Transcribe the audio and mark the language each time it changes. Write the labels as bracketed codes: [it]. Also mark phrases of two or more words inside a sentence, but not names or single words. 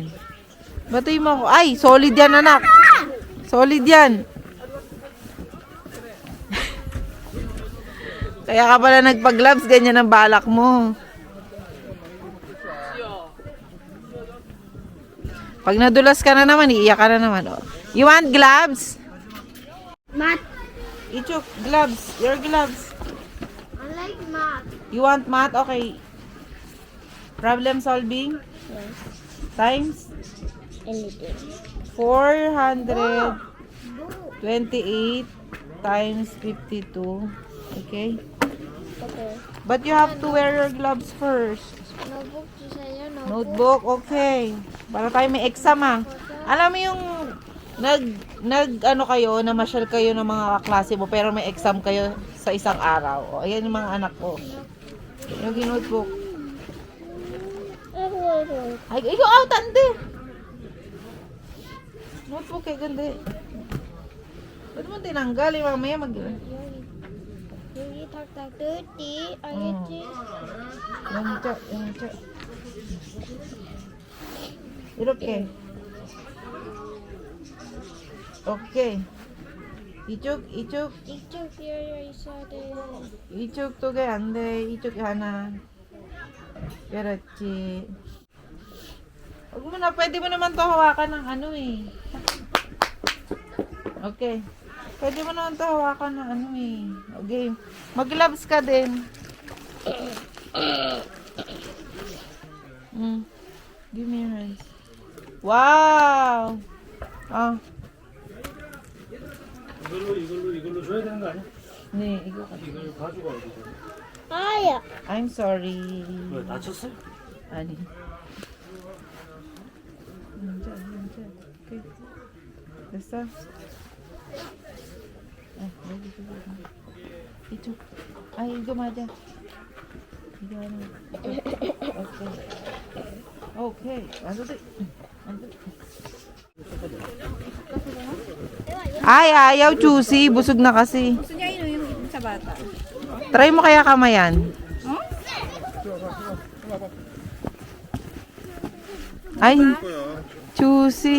[tl] Batuhin mo ako. Ay, solid yan, anak. Solid yan. Kaya ka pala nagpag-gloves, ganyan ang balak mo. Pag nadulas ka na naman, iiyak ka na naman. [en] Oh. You want gloves? mat. Ichuk, gloves. Your gloves. I like mat. You want math? Okay. Problem solving? Yes. Times? Anything. 428 times 52. Okay? Okay. But you have to wear your gloves first. [ko] Notebook 주세요. [tl] Notebook, okay. Para tayo may exam ah. Alam mo yung ano kayo, namasyal kayo ng mga klase mo pero may exam kayo sa isang araw. O, ayan yung mga anak ko. Yung notebook. Ay, ikaw out, ande. Notebook eh, ganda. Ba't mo tinanggal? Mamaya [ko] 여기 탁탁 뜯기. 알겠지? 양쪽. 이렇게. 오케이. 이쪽. 이쪽 비어 있어야 돼. 이쪽 두 개 안 돼. 이쪽에 하나. 그렇지. [tl] Huwag mo na, pwede mo naman to hawakan ng ano eh. Okay. Pwede mo naman to hawakan ng ano eh. Okay. Mag-gloves ka din. [en] Give me your hands. Wow! Ah. [ko] 이걸로 줘야 되는 거 아니야? 네, 이거. 이걸 가져가 어디? 아야. [en] I'm sorry. [ko] 왜 다쳤어? 아니. 앉아. 오케이. 됐어? 여기. 이쪽. 아, 이거 맞아. 이거 하나. 오케이. 완전 [tl] Ay, ayaw, Chusi. Busog na kasi. Gusto niya yung sa bata. Try mo kaya kamayan. Ay, Chusi.